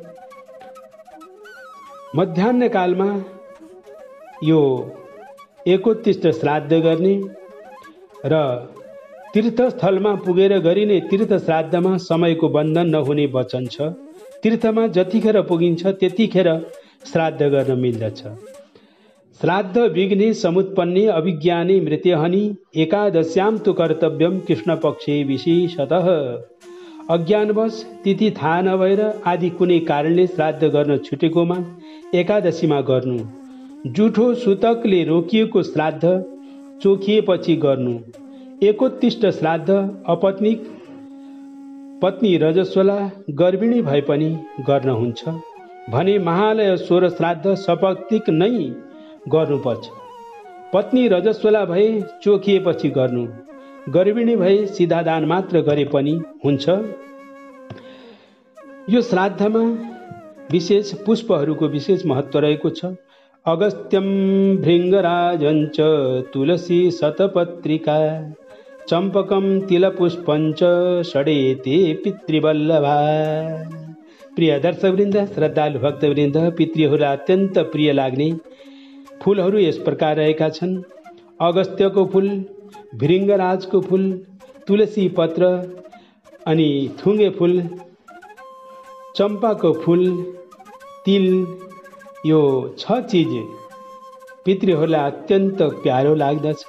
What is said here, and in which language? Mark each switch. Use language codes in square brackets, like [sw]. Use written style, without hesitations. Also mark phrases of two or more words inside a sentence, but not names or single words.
[ne] मध्याह्न कालमा यो एकोत्तिष्ठ श्राद्ध गर्ने र तीर्थस्थलमा पुगेर गरिने तीर्थ श्राद्धमा समयको बन्धन नहुने वचन छ। तीर्थमा जतिखेर पुगिन्छ त्यतिखेर श्राद्ध गर्न मिल्दछ। [sa] श्राद्ध विघ्ने समुत्पन्ने अभिज्ञाने मृत्यहनि एकादश्यां तु कर्तव्यम कृष्णपक्षे विशेषतः। [ne] अज्ञानवश तिथि थाहा नभएर आदि कुनै कारणले श्राद्ध गर्न छुटेकोमा एकादशीमा गर्नु। जुठो सूतकले रोकिएको श्राद्ध चोखिएपछि गर्नु। एकोत्तिष्ठ श्राद्ध अपत्निक पत्नी रजस्वला गर्भिणी भए पनि गर्न हुन्छ भने महालय 16 श्राद्ध सपत्निक नै गर्नुपर्छ। पत्नी रजस्वला भए चोखिएपछि गर्नु, गर्भिणी भए सिधादान मात्र गरे पनि हुन्छ। यो श्राद्धमा विशेष पुष्पहरूको विशेष महत्त्व रहेको छ। [sa] अगस्त्यं भृङ्गराजञ्च तुलसी शतपत्रिका चम्पकं तिलपुष्पञ्च षडेते पितृवल्लभा। [ne] प्रिय दर्शकवृन्द, श्रद्धालु भक्तवृन्द, पितृहरूलाई अत्यन्त प्रिय लाग्ने फूलहरू यस प्रकार रहेका छन्। अगस्त्यको फूल, भृङ्गराजको फूल, तुलसी पत्र अनि थुङ्गे फूल, चम्पाको फूल, तिल, यो 6 चिज पितृहरूलाई अत्यन्त प्यारो लाग्दछ।